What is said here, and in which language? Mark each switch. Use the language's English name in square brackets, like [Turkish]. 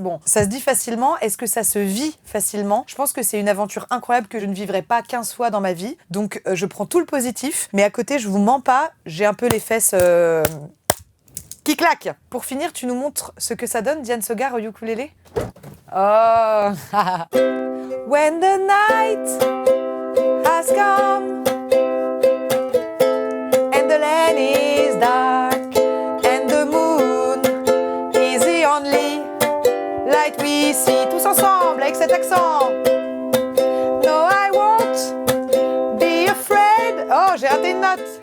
[French] Bon, ça se dit facilement. Est-ce que ça se vit facilement? Je pense que c'est une aventure incroyable que je ne vivrai pas 15 fois dans ma vie. Donc, je prends tout le positif. Mais à côté, je vous mens pas, j'ai un peu les fesses qui claquent. Pour finir, tu nous montres ce que ça donne, Diane Segar au ukulélé? Oh. [English] When the night has come and the land is dark and the moon is the only light we see. [French] Tous ensemble avec cet accent. [English] No, I won't be afraid. [French] Oh, j'ai raté une note.